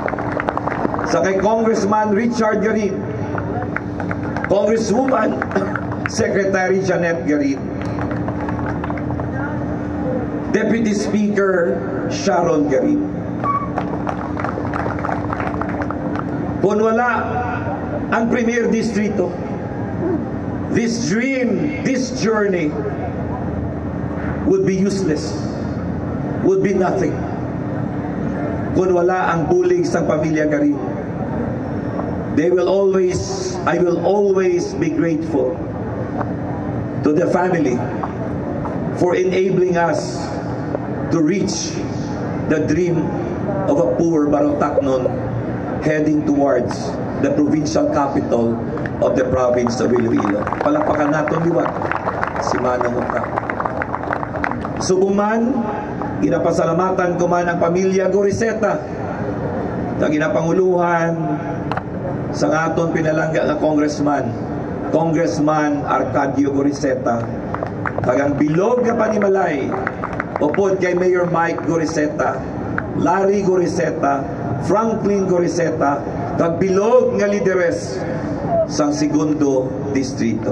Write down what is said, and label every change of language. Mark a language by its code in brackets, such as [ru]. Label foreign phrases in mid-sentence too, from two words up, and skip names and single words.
[hil] Sa kay Congressman Richard Garin, Congresswoman Secretary Janet Garin, Deputy Speaker Sharon Garin. Kung wala ang Premier Distrito, [en] this dream, this journey would be useless, would be nothing. [hil] Kung wala ang bulig sa pamilya Garin, [en] I will always be grateful to the family for enabling us to reach the dream of a poor Barotacnon heading towards the provincial capital of the province of Iloilo. [tl] Palakpakan natin liwat si Manong Oka. [hil] Subuman, ginapasalamatan ko man ang pamilya Goriseta na ginapanguluhan sa aton pinalangga nga Congressman Arcadio Goriseta, kagang bilog nga panimalay upod kay Mayor Mike Goriseta, Larry Goriseta, Franklin Goriseta, kag bilog nga lideres sang 2nd Distrito.